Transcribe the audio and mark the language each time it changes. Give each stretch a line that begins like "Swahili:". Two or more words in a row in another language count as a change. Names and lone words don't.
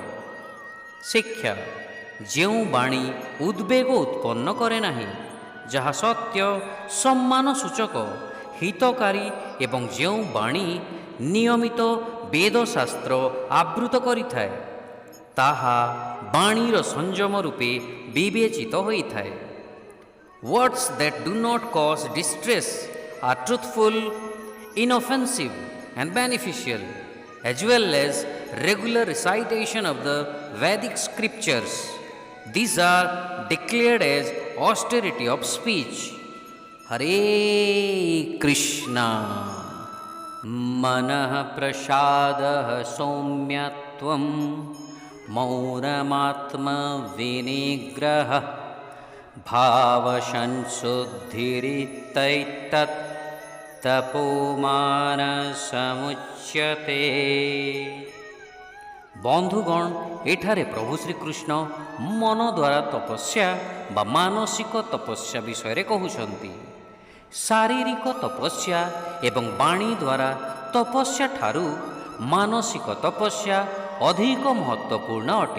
Odia: ଶିକ୍ଷା: ଯେଉଁ ବାଣୀ ଉଦ୍ବେଗ ଉତ୍ପନ୍ନ କରେ ନାହିଁ, ଯାହା ସତ୍ୟ, ସମ୍ମାନ ସୂଚକ, ହିତକାରୀ ଏବଂ ଯେଉଁ ବାଣୀ ନିୟମିତ ବେଦଶାସ୍ତ୍ର ଆବୃତ କରିଥାଏ, ତାହା ବାଣୀର ସଂଯମ ରୂପେ ବିବେଚିତ ହୋଇଥାଏ।
English: Words that do not cause distress are truthful, inoffensive and beneficial, as well as regular recitation of the Vedic scriptures. These are declared as austerity of speech. Hare Krishna.
Sanskrit: मनः प्रसादः सौम्यत्वं मौनमात्म विनिग्रहः भावसंशुद्धिरित्येतत् तपोमानस मुच्यते।
Odia: ବନ୍ଧୁଗଣ, ଏଠାରେ ପ୍ରଭୁ ଶ୍ରୀକୃଷ୍ଣ ମନ ଦ୍ୱାରା ତପସ୍ୟା ବା ମାନସିକ ତପସ୍ୟା ବିଷୟରେ କହୁଛନ୍ତି। ଶାରୀରିକ ତପସ୍ୟା ଏବଂ ବାଣୀ ଦ୍ୱାରା ତପସ୍ୟା ଠାରୁ ମାନସିକ ତପସ୍ୟା ଅଧିକ ମହତ୍ତ୍ୱପୂର୍ଣ୍ଣ ଅଟେ।